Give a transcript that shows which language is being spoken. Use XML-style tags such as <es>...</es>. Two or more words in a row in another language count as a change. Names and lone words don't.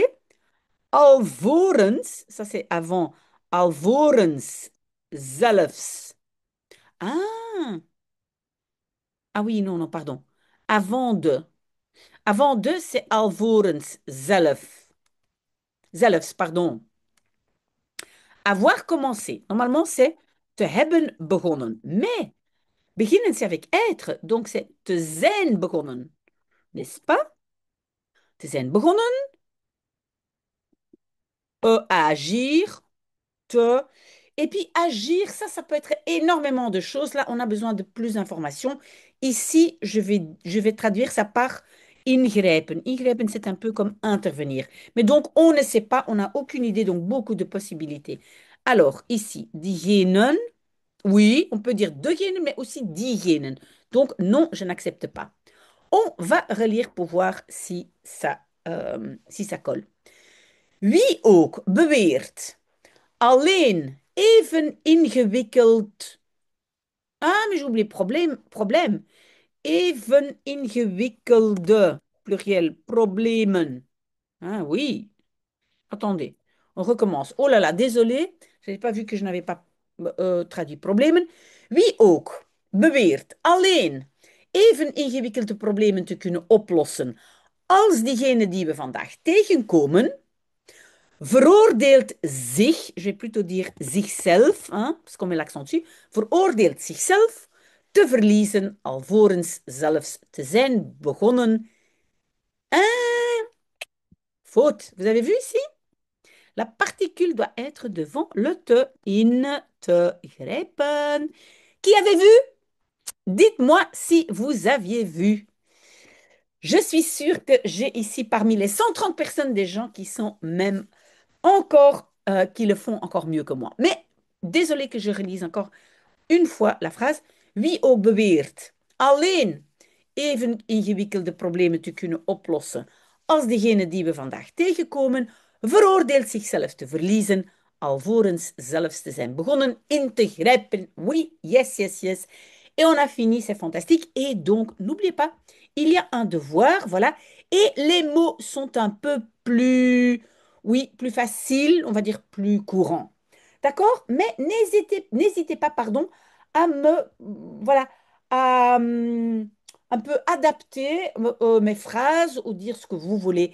<fr>Alvorens, ça c'est avant,</fr> <nl>alvorens zelfs.</nl> <fr>Ah, ah oui, non, non, pardon. Avant de. Avant de, c'est</fr> <nl>alvorens zelf.</nl> <fr>Zelfs, pardon. Avoir commencé. Normalement, c'est</fr> <nl>te hebben begonnen.</nl> <fr>Mais beginnen, c'est avec être. Donc, c'est</fr> <nl>te zijn begonnen.</nl> <fr>N'est-ce pas?</fr> <nl>Te zijn begonnen.</nl> <fr>À agir. Te. Et puis, agir, ça peut être énormément de choses. Là, on a besoin de plus d'informations. Ici, je vais traduire ça par ingrijpen. Ingrijpen, c'est un peu comme intervenir. Mais donc, on ne sait pas, on n'a aucune idée, donc beaucoup de possibilités. Alors, ici, diegenen. Oui, on peut dire degenen, mais aussi diegenen. Donc, non, je n'accepte pas. On va relire pour voir si ça colle.</fr> <nl>Wie ook beweert alleen even ingewikkeld.</nl> <fr>Ah, mais j'ai oublié problème.</fr> <nl>Even ingewikkelde, pluriel, problemen.</nl> <fr>Ah oui, attendez, on recommence. Oh là là, désolé, je n'avais pas vu que je n'avais pas traduit problemen.</fr> <nl>Wie ook beweert alleen even ingewikkelde problemen te kunnen oplossen als diegene die we vandaag tegenkomen, veroordeelt zich,</nl> <fr>je vais plutôt dire</fr> <nl>zichzelf,</nl> <fr>hein, parce qu'on met l'accent dessus,</fr> <nl>veroordeelt zichzelf te verliezen alvorens zelfs te zijn begonnen.</nl> <fr>Un faute. Vous avez vu ici? La particule doit être devant le te.</fr> <nl>In te grepen.</nl> <fr>Qui avait vu? Dites-moi si vous aviez vu. Je suis sûre que j'ai ici parmi les 130 personnes des gens qui sont même encore, qui le font encore mieux que moi. Mais désolé que je relise encore une fois la phrase.</fr> <nl>Wie ook beweert alleen even ingewikkelde problemen te kunnen oplossen als degene die we vandaag tegenkomen, veroordeelt zichzelf te verliezen, alvorens zelfs te zijn begonnen in te grijpen.</nl> <fr>Oui,</fr> <en>yes, yes, yes.</en> <fr>Et on a fini, c'est fantastique. Et donc, n'oubliez pas, il y a un devoir, voilà. Et les mots sont un peu plus, oui, plus faciles, on va dire plus courants. D'accord? Mais n'hésitez pas, pardon, à me, voilà, à un peu adapter mes phrases ou dire ce que vous voulez.</fr>